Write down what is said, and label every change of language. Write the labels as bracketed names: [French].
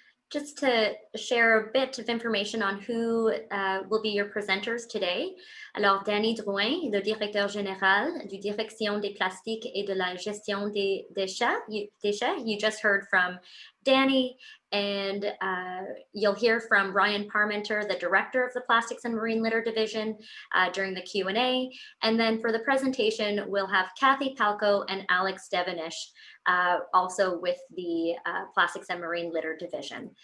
[English] Just to share a bit of information on who will be your presenters today. [French] Alors, Danny Drouin, le directeur général du Direction des plastiques et de la gestion des déchets. [English] You just heard from Danny, and you'll hear from Ryan Parmenter, the director of the Plastics and Marine Litter Division, during the Q&A. And then for the presentation, we'll have Kathy Palco and Alex Devenish, also with the Plastics and Marine Litter Division.